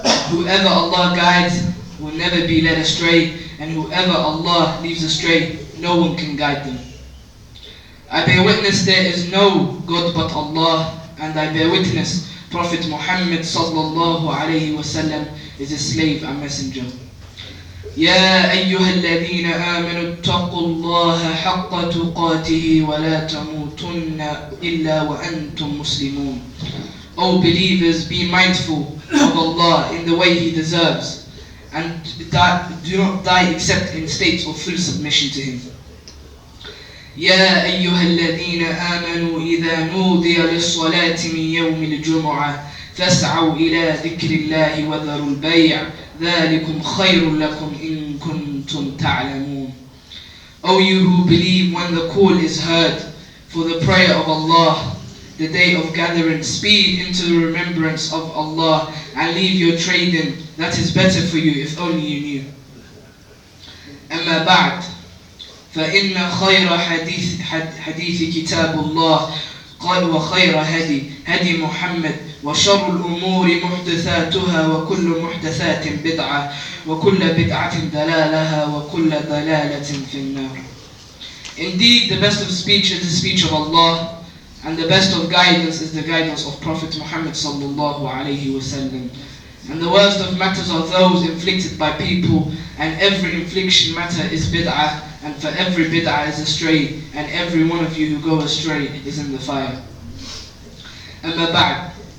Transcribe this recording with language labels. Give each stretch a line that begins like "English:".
English: Whoever Allah guides will never be led astray, and whoever Allah leaves astray, no one can guide them. I bear witness there is no God but Allah, and I bear witness Prophet Muhammad sallallahu alayhi wasallam is his slave and messenger.
Arabic: يا أيها الذين آمنوا اتقوا الله حق تقاته ولا تموتن إلا وأنتم مسلمون.
English: O believers, be mindful of Allah in the way He deserves, and do not die except in states of full submission to Him.
Arabic: يا أيها الذين آمنوا إذا نودي للصلاة من يوم الجمعة فاسعوا إلى ذكر الله وذروا البيع ذلكم خير لكم إن كنتم تعلمون.
English: O you who believe, when the call is heard for the prayer of Allah, the day of gathering, speed into the remembrance of Allah and leave your trading. That is better for you if only you knew.
Arabic: أما بعد فإن خير حديث كتاب الله وخير هدي محمد وشر الأمور محدثاتها وكل محدثات بدعة وكل بدعة ضلالة وكل ضلالة في النار.
English: Indeed, the best of speech is the speech of Allah, and the best of guidance is the guidance of Prophet Muhammad sallallahu alayhi wasallam. And the worst of matters are those inflicted by people, and every infliction matter is bid'ah, and for every bid'ah is astray, and every one of you who go astray is in the fire. Amma ba'd.